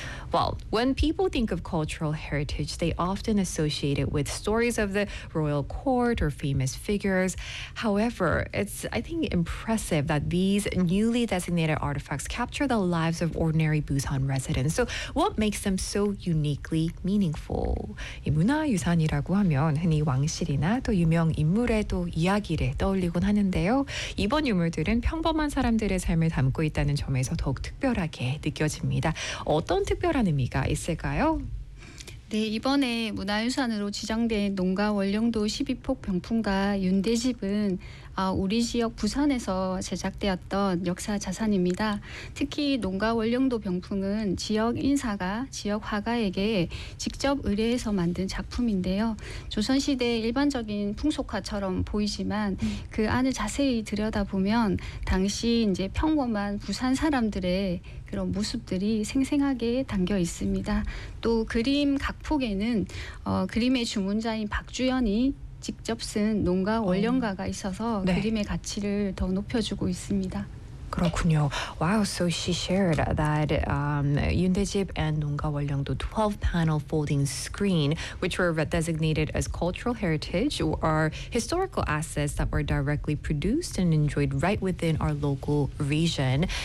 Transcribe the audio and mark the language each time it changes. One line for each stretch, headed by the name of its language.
English: Well, when people think of cultural heritage, they often associate it with stories of the royal court or famous figures. However, it's, I think, impressive that these newly designated artifacts capture the lives of ordinary Busan residents. So what makes them so uniquely meaningful?
Korean: 이 문화유산이라고 하면 흔히 왕실이나 또 유명 인물의 또 이야기를 떠올리곤 하는데요. 이번 유물들은 평범한 사람들의 삶을 담고 있다는 점에서 더욱 특별하게 느껴집니다. 어떤 특별한 의미가 있을까요? 네, 이번에 문화유산으로 지정된 농가 원령도 12폭 병풍과 윤대집은 우리 지역 부산에서 제작되었던 역사 자산입니다. 특히 농가 원령도 병풍은 지역 인사가 지역 화가에게 직접 의뢰해서 만든 작품인데요. 조선시대 일반적인 풍속화처럼 보이지만 그 안을 자세히 들여다보면 당시 이제 평범한 부산 사람들의 그런 모습들이 생생하게 담겨 있습니다. 또 그림 각폭에는 그림의 주문자인 박주연이 직접 쓴 농가 원령가가 있어서 네. 그림의 가치를 더 높여주고 있습니다. 그렇군요.
English: Wow, so she shared that Yundaejib and Nongga Wolyeongdo 12-panel folding screen, which were designated as cultural heritage, are historical assets that were directly produced and enjoyed right within our local region.